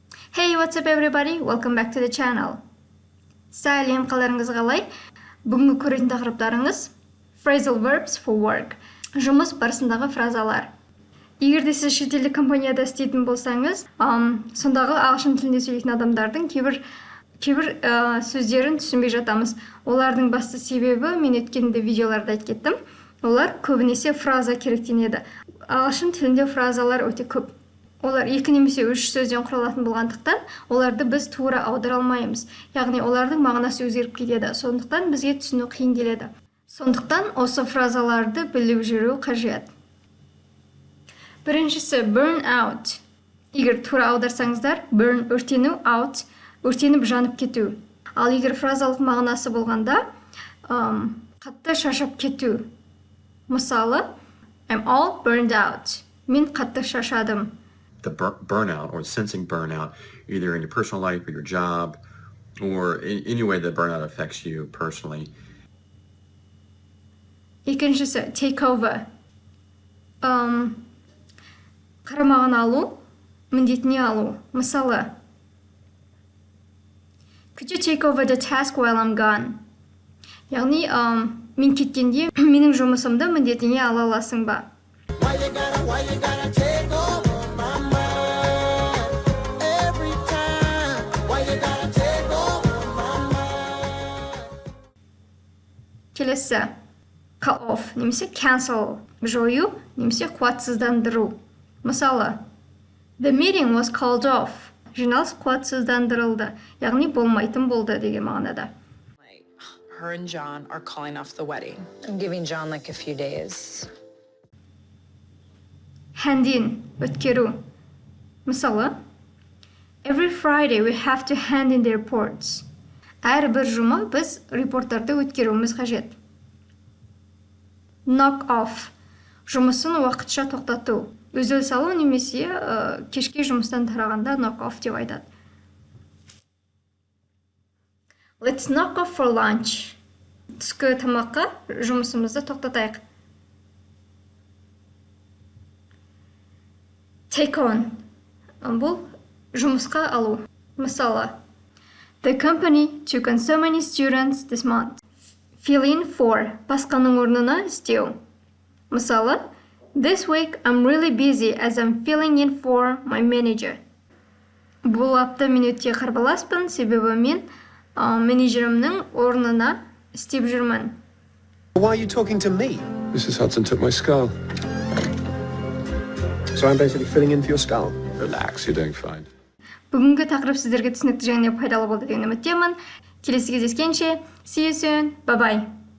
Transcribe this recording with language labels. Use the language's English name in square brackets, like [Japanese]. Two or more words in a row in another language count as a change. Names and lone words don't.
[English] Hey, what's up everybody? Welcome back to the channel. [Kazakh] Сәлем, қаларыңыз қалай? Бүгінгі көретін тақырыптарыңыз [English] Phrasal verbs for work. [Kazakh] Жұмыс барысындағы фразалар. Егер де сіз шетелдік компанияда істейтін болсаңыз, сондағы ағылшын тілінде сөйлейтін адамдардың кейбір сөздерін түсінбей жатамыз. Олардың басты себебі, мен өткенде видеоларда айтып кеттім, олар көбінесе фраза керектенеді. Ағылшын тілінде фразалар өте көп. Олар 2 немесе 3 сөзден құралатын болғандықтан, оларды біз тура аудара алмаймыз. Яғни олардың мағынасы өзгеріп кетеді. Сондықтан бізге түсіну қиын келеді. Сондықтан осы фразаларды біліп жүру қажет. Біріншісі [English] burn out. [Kazakh] Егер тура аударсаңыздар, burn өртену, out өртеніп жанып кету. Ал егер фразалық мағынасы болғанда, қатты шаршап кету. Мысалы, [English] I'm all burned out. [Kazakh] Мен қатты шаршадым. [English] The burnout or sensing burnout, either in your personal life or your job, or in any way that burnout affects you personally. [Kazakh] Екіншісі, [English] take over. [Kazakh] Қарамағын алу, міндетіне алу. Мысалы, [English] could you take over the task while I'm gone? [Kazakh] Яғни, мен кеткенде, менің жұмысымды міндетіне ала аласың ба? Келесі, [English] call off, [Kazakh] немесе cancel, жою, немесе қуатсыздандыру. Мысалы, [English] the meeting was called off. [Kazakh] Жиналыс қуатсыздандырылды, яғни болмайтын болды деген мағынада. [English] Her and John are calling off the wedding. I'm giving John like a few days. Hand in, [Kazakh] өткеру. Мысалы, [English] every Friday we have to hand in the reports. [Kazakh] Әрбір жұма біз репорттарды өткеруіміз қажет. [English] Knock off. [Kazakh] Жұмысын уақытша тоқтату. Үзіл салу немесе кешке жұмыстан тарағанда [English] knock off [Kazakh] деп айтады. [English] Let's knock off for lunch. [Kazakh] Түскі тамаққа жұмысымызды тоқтатайық. [English] Take on. [Kazakh] Бұл жұмысқа алу. Мысалы, [English] the company took on so many students this month. Fill in for. [Kazakh] Басқаның орнына істеу. Мысалы, [English] this week I'm really busy as I'm filling in for my manager. [Kazakh] Бұл апта мен өте қарбаласпын, себебі мен менеджерімнің орнына істеп жүрмін. [English] Why are you talking to me? Mrs. Hudson took my skull. So I'm basically filling in for your skull. Relax, you're doing fine. [Kazakh] Бүгінгі тақырып сіздерге түсінікті және пайдалы болды деген үміттемін. Келесі кездескенше, [English] see you soon. Bye bye.